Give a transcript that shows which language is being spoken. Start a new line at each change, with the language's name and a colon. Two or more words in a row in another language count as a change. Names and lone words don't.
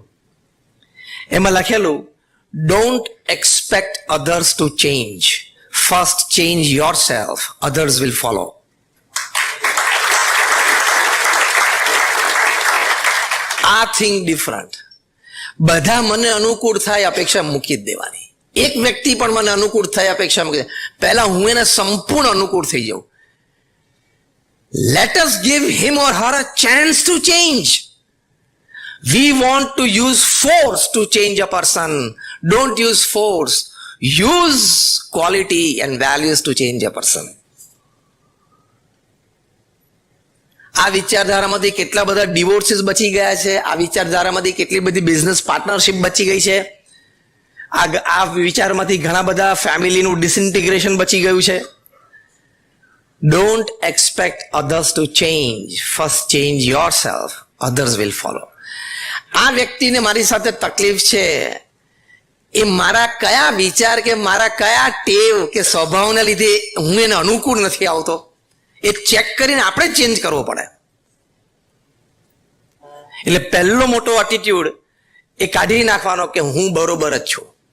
Gujarati: એમાં લખેલું,
English: Don't expect others to change, first change yourself, others will follow. આ thing different.
Gujarati: બધા મને અનુકૂળ થાય અપેક્ષા મૂકી જ દેવાની. એક વ્યક્તિ પણ મને અનુકૂળ થાય અપેક્ષા મૂકી દે, પહેલા હું એને સંપૂર્ણ અનુકૂળ થઈ જાઉં.
English: Let us give him or her a chance to change. We want to use force to change a person. Don't use force. Use quality and values to change a person.
Gujarati: આ વિચારધારામાંથી કેટલા બધા ડિવોર્સીસ બચી ગયા છે. આ વિચારધારામાંથી કેટલી બધી
English: business partnership
Gujarati: બચી ગઈ છે. આ વિચારમાંથી ઘણા બધા ફેમિલીનું ડિસઇન્ટિગ્રેશન બચી ગયું છે.
English: Don't expect others to change. First change yourself. Others will follow.
Gujarati: આ વ્યક્તિને મારી સાથે તકલીફ છે, એ મારા કયા વિચાર કે મારા કયા ટેવ કે સ્વભાવના લીધે હું એને અનુકૂળ નથી આવતો, એ ચેક કરીને આપણે ચેન્જ કરવો પડે. એટલે પહેલો મોટો એટીટ્યુડ એ કાઢી નાખવાનો કે હું બરોબર જ છું.